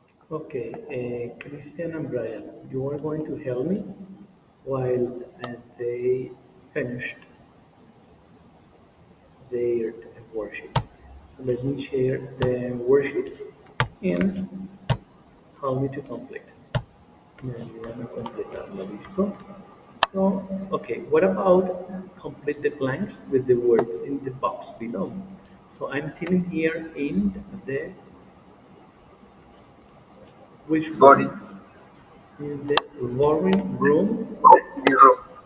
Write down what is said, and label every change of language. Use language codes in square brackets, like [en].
[en] Okay, Christian and Brian, you are going to help me while they finished their worksheet. So let me share the worksheet and help me to complete. [es] Me ayudan a completarlo, ¿listo? [en] So, okay, what about complete the blanks with the words in the box below? So I'm sitting here in the which Body. room? In the boring room. Zero.